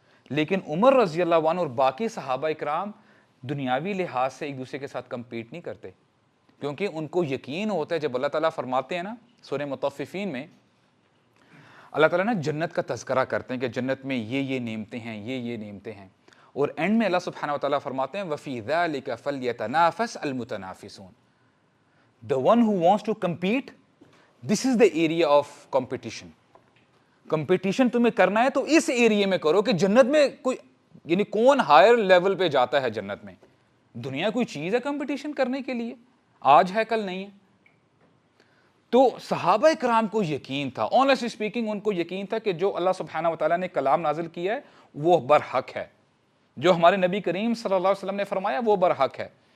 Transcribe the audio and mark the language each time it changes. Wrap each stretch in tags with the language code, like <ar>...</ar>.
<ur>لیکن عمر رضی اللہ عنہ اور باقی صحابہ اکرام دنیاوی لحاظ سے ایک دوسرے کے ساتھ کمپیٹ نہیں کرتے, کیونکہ ان کو یقین ہوتا ہے. جب اللہ تعالیٰ فرماتے ہیں نا سورہ مطففین میں, اللہ تعالیٰ نا جنت کا تذکرہ کرتے ہیں کہ جنت میں یہ نعمتیں ہیں, یہ نعمتیں ہیں, اور اینڈ میں اللہ سبحانہ و تعالیٰ فرماتے ہیں</ur> <ar>وَفِي ذَلِكَ فَلْيَتَنَافَسْ الْمُتَنَافِسُونَ.</ar> <en>The one who wants to compete, this is the area of competition.</en> <ur>Competition تمہیں کرنا ہے تو اس ایریے میں کرو کہ جنت میں کوئی یعنی کون ہائر لیول پہ جاتا ہے جنت میں. دنیا کوئی چیز ہے کمپٹیشن کرنے کے لیے, آج ہے کل نہیں ہے. تو صحابہ کرام کو یقین تھا,</ur> <en>honestly speaking</en> <ur>ان کو یقین تھا کہ جو اللہ سبحانہ و تعالیٰ نے کلام نازل کیا ہے وہ برحق ہے, جو ہمارے نبی کریم صلی اللہ علیہ وسلم نے فرمایا وہ برحق ہے.</ur>